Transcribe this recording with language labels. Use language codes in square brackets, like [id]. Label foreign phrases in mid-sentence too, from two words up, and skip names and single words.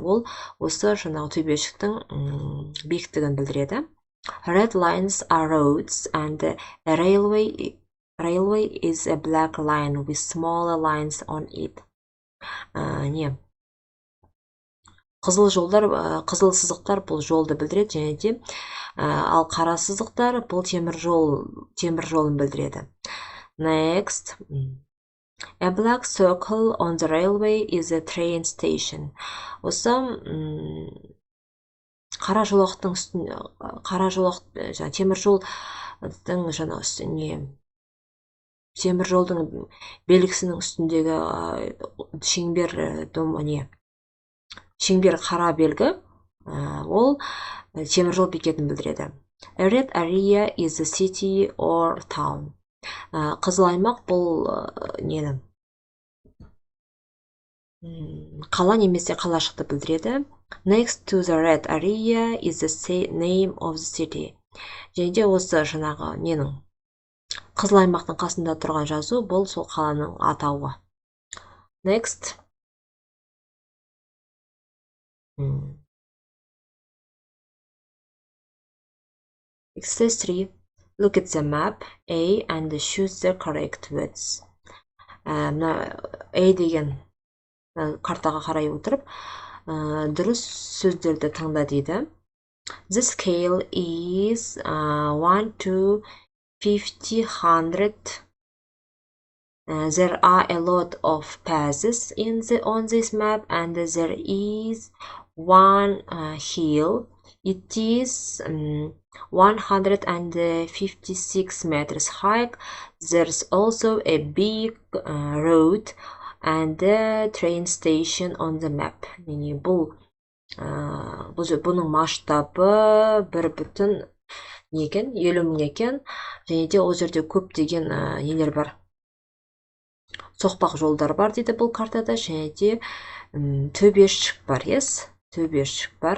[kk] Ол осы жаңағы төбешіктің биіктігін білдіреді. [en] Red lines are roads and a railway is a black line with smaller lines on it. [kk] Қызыл сызықтар бұл жолды білдіреді, және де ал қара сызықтар бұл темір жолын білдіреді. [en] Next, a black circle on the railway is a train station. [kk] Осы қара жолақтың үстінде, темір жолдың белгісінің үстіндегі шеңбер қара белгі, ол темір жол бекетін білдіреді. [en] A red area is a city or town. [kk] Қызыл аймақ бұл қала немесе қалашықты білдіреді. [en] Next to the red area is the name of the city. [kk] Және де осы жаңағы қызыл аймақтың қасында тұрған жазу бұл сол қаланың атауы. [en] Next. Exercise 3. Look at the map A and choose the correct words. [kk] A деген картаға қарай отырып, дұрыс сөздерді таңда дейді. [en] The scale is 1 to 50, 100. There are a lot of passes on this map, and there is one hill. It is 156 meters high. There's also a big road and a train station on the map. [kk] Yani бұның масштабы 1,50 мың екен. Және де ол жерде көп деген нелер бар. Соқпақ жолдар бар дейді бұл картада. Және де төбешік бар, yes? Төбешік бар.